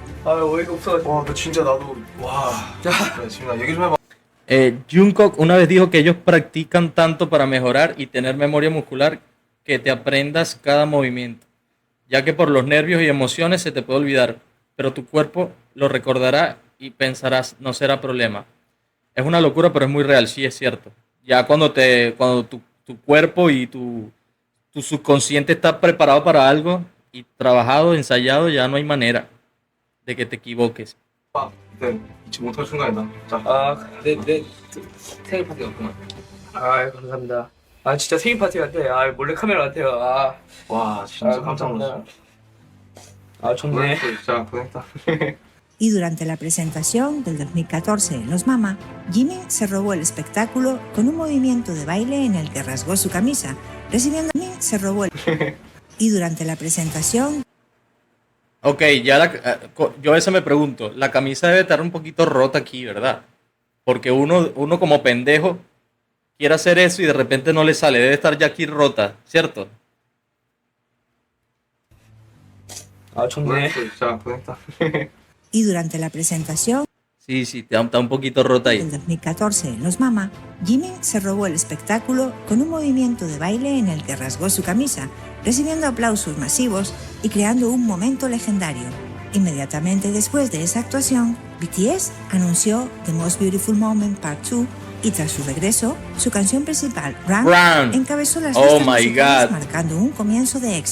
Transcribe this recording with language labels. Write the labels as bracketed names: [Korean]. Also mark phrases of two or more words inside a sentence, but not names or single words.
[Spanish] Jungkook una vez dijo que ellos practican tanto para mejorar y tener memoria muscular que te aprendas cada movimiento, ya que por los nervios y emociones se te puede olvidar, pero tu cuerpo lo recordará y pensarás, no será problema. Es una locura, pero es muy real, sí es cierto. Ya cuando tu cuerpo y tu subconsciente está preparado para algo y trabajado, ensayado, ya no hay manera de que te equivoques. [Korean] 네. 생일 파티 왔구만. 감사합니다. 진짜 생일 파티 같아. 몰래 카메라 같아요. 와, 진짜 깜짝 놀랐어. 좋네. 진짜 고생했다. [Spanish] Y durante la presentación del 2014 en los Mama, Jimin se robó el espectáculo con un movimiento de baile en el que rasgó su camisa, Y durante la presentación... Ok, yo a veces me pregunto, la camisa debe estar un poquito rota aquí, ¿verdad? Porque uno como pendejo quiere hacer eso y de repente no le sale, debe estar ya aquí rota, ¿cierto? [Korean] 좋네. 진짜 고생했다. [Spanish] Y durante la presentación... Sí, está un poquito rota ahí. En 2014 en los Mama, Jimin se robó el espectáculo con un movimiento de baile en el que rasgó su camisa, recibiendo aplausos masivos y creando un momento legendario. Inmediatamente después de esa actuación, BTS anunció The Most Beautiful Moment Part 2 y tras su regreso, su canción principal, Run, encabezó las listas musicales marcando un comienzo de éxito.